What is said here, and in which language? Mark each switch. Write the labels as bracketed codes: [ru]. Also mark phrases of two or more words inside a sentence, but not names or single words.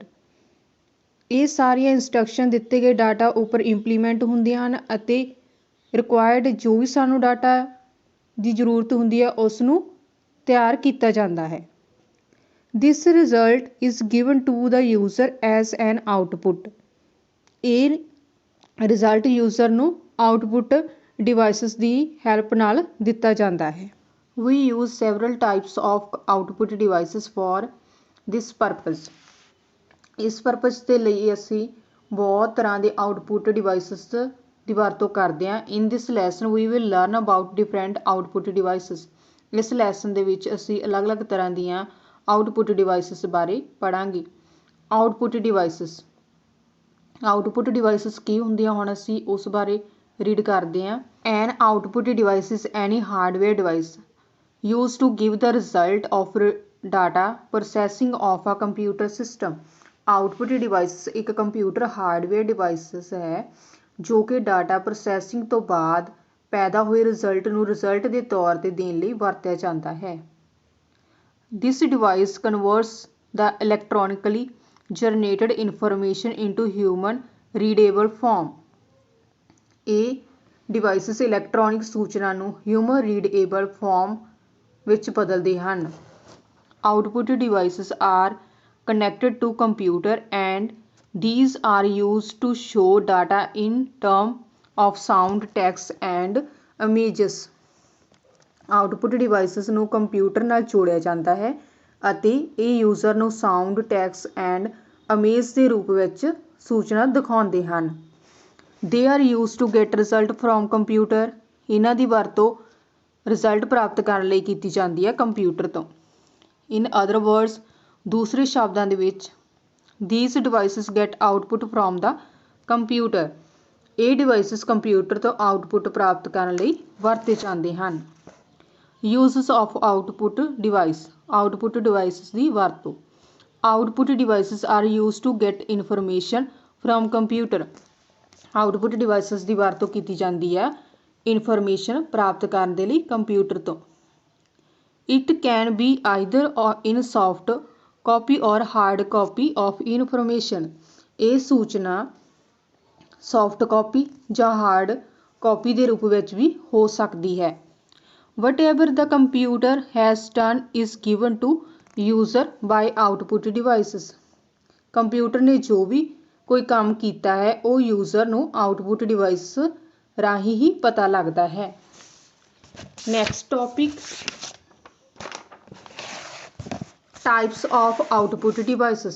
[pa] ਇਹ ਸਾਰੀਆਂ ਇੰਸਟਰਕਸ਼ਨ ਦਿੱਤੇ ਗਏ ਡਾਟਾ ਉੱਪਰ ਇੰਪਲੀਮੈਂਟ ਹੁੰਦੀਆਂ ਹਨ ਅਤੇ ਰਿਕੁਆਇਰਡ ਜੋ ਵੀ ਸਾਨੂੰ ਡਾਟਾ ਦੀ ਜ਼ਰੂਰਤ ਹੁੰਦੀ ਹੈ ਉਸ ਨੂੰ ਤਿਆਰ ਕੀਤਾ ਜਾਂਦਾ ਹੈ। [en] this result is given to the user as an output. [pa] ਇਹ ਰਿਜ਼ਲਟ ਯੂਜ਼ਰ ਨੂੰ [en] output devices [pa] ਦੀ ਹੈਲਪ ਨਾਲ ਦਿੱਤਾ ਜਾਂਦਾ ਹੈ। [en] We use several types of output devices for this purpose. [pa] ਇਸ ਪਰਪਸ ਦੇ ਲਈ ਅਸੀਂ ਬਹੁਤ ਤਰ੍ਹਾਂ ਦੇ [en] output devices [pa] ਦੀ ਵਰਤੋਂ ਕਰਦੇ ਹਾਂ। [en] In this lesson we will learn about different output devices. [pa] ਇਸ ਲੈਸਨ ਦੇ ਵਿੱਚ ਅਸੀਂ ਅਲੱਗ-ਅਲੱਗ ਤਰ੍ਹਾਂ ਦੀਆਂ [en] output devices [pa] ਬਾਰੇ ਪੜਾਂਗੇ। [en] output devices. output devices [pa] ਕੀ ਹੁੰਦੀਆਂ, ਹੁਣ ਅਸੀਂ ਉਸ ਬਾਰੇ ਰੀਡ ਕਰਦੇ ਹਾਂ। [en] An output device is any hardware device used to give the result of data processing of a computer system. output device [pa] ਇੱਕ [en] computer hardware devices [pa] ਹੈ ਜੋ ਕਿ [en] data processing [pa] ਤੋਂ ਬਾਅਦ ਪੈਦਾ ਹੋਏ ਰਿਜ਼ਲਟ ਨੂੰ ਰਿਜ਼ਲਟ ਦੇ ਤੌਰ 'ਤੇ ਦੇਣ ਲਈ ਵਰਤਿਆ ਜਾਂਦਾ ਹੈ। [en] This device converts the electronically generated information into human readable form. [pa] ਇਹ ਡਿਵਾਈਸਿਸ ਇਲੈਕਟ੍ਰੋਨਿਕ ਸੂਚਨਾ ਨੂੰ [en] human readable form [pa] ਵਿੱਚ ਬਦਲਦੇ ਹਨ। [en] output devices are connected to computer and these are used to show data in terms of sound, text and images. output devices [pa] ਨੂੰ ਕੰਪਿਊਟਰ ਨਾਲ ਜੋੜਿਆ ਜਾਂਦਾ ਹੈ ਅਤੇ ਇਹ ਯੂਜ਼ਰ ਨੂੰ [en] sound, text and image [pa] ਦੇ ਰੂਪ ਵਿੱਚ ਸੂਚਨਾ ਦਿਖਾਉਂਦੇ ਹਨ। [en] They are used to get result from computer. [pa] ਇਹਨਾਂ ਦੀ ਵਰਤੋਂ ਰਿਜ਼ਲਟ ਪ੍ਰਾਪਤ ਕਰਨ ਲਈ ਕੀਤੀ ਜਾਂਦੀ ਹੈ ਕੰਪਿਊਟਰ ਤੋਂ। [en] In other words, [pa] ਦੂਸਰੇ ਸ਼ਬਦਾਂ ਦੇ ਵਿੱਚ [en] these devices get output from the computer. [pa] ਇਹ ਡਿਵਾਈਸਿਸ ਕੰਪਿਊਟਰ ਤੋਂ ਆਊਟਪੁੱਟ ਪ੍ਰਾਪਤ ਕਰਨ ਲਈ ਵਰਤੇ ਜਾਂਦੇ ਹਨ। [en] Uses of output device. output devices [pa] ਦੀ ਵਰਤੋਂ। [en] Output devices are used to get information from computer. output devices [pa] ਦੀ ਵਰਤੋਂ ਕੀਤੀ ਜਾਂਦੀ ਹੈ ਇਨਫੋਰਮੇਸ਼ਨ ਪ੍ਰਾਪਤ ਕਰਨ ਦੇ ਲਈ ਕੰਪਿਊਟਰ ਤੋਂ। [en] It can be either in soft copy or hard copy of information. [pa] ਇਹ ਸੂਚਨਾ [en] soft copy [pa] ਜਾਂ [en] hard copy [pa] ਦੇ ਰੂਪ ਵਿੱਚ ਵੀ ਹੋ ਸਕਦੀ ਹੈ। [en] Whatever the computer has done is given to user by output devices. [pa] ਕੰਪਿਊਟਰ ਨੇ ਜੋ ਵੀ ਕੋਈ ਕੰਮ ਕੀਤਾ ਹੈ ਉਹ ਯੂਜ਼ਰ ਨੂੰ [en] output device [pa] ਰਾਹੀਂ ਹੀ ਪਤਾ ਲੱਗਦਾ ਹੈ। [en] next topic, types of output devices.